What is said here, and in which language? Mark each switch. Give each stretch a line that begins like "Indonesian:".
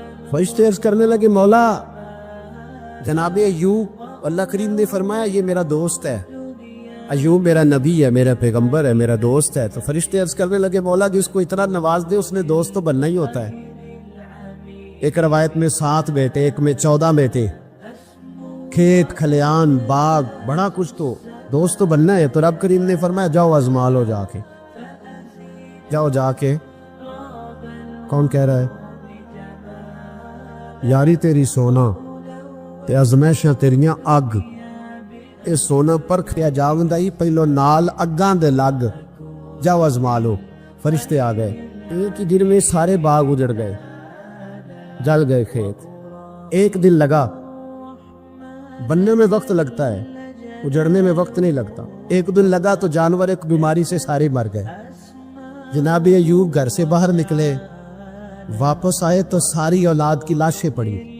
Urdu: فرشتے عرض کرنے لگے مولا جناب ایوب، اللہ کریم نے فرمایا یہ میرا دوست ہے، ایوب میرا نبی ہے، میرا پیغمبر ہے، میرا دوست ہے. تو فرشتے عرض کرنے لگے مولا جس کو اتنا نواز دے اس نے دوست تو بننا ہی ہوتا ہے. ایک روایت میں 7 بیٹے، ایک میں 14 بیٹے، کھیت کھلیان باغ بڑا کچھ، تو دوست تو بننا ہے. تو رب کریم نے فرمایا جاؤ آزما لو، جا کے جاؤ، جا کے. کون کہہ رہا ہے؟
Punjabi: یاری تیری سونا تے ازمائشاں تیریاں اگ، اے سونا پرکھیا جاوندا ہی پہلو نال اگاں دے لگ،
Urdu: جاؤ آزما لو. فرشتے آ گئے، ایک ہی دن میں سارے باغ اجڑ گئے، جل گئے کھیت. ایک دن لگا، بننے میں وقت لگتا ہے، اجڑنے میں وقت نہیں لگتا. ایک دن لگا تو جانور ایک بیماری سے سارے مر گئے. جناب ایوب گھر سے باہر نکلے، واپس آئے تو ساری اولاد کی لاشیں پڑی.